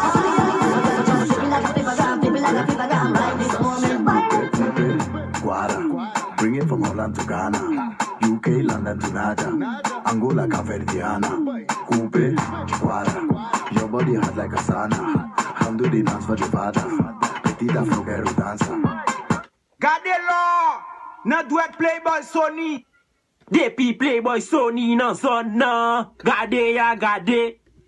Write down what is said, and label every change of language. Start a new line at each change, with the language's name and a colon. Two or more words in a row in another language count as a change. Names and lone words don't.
English: People like a paper gram, right this moment. Guara. Bring it from Holland to Ghana, UK, London to Naja, Angola, Cafe, Coupe, Guara. Your body hot like a sauna. Handle the dance for the father. Petit Afro dancer.
Haitian Creole: Gade lo, nan dwet Playboy Sony. Depi Playboy Sony nan zon nan, gade ya gade.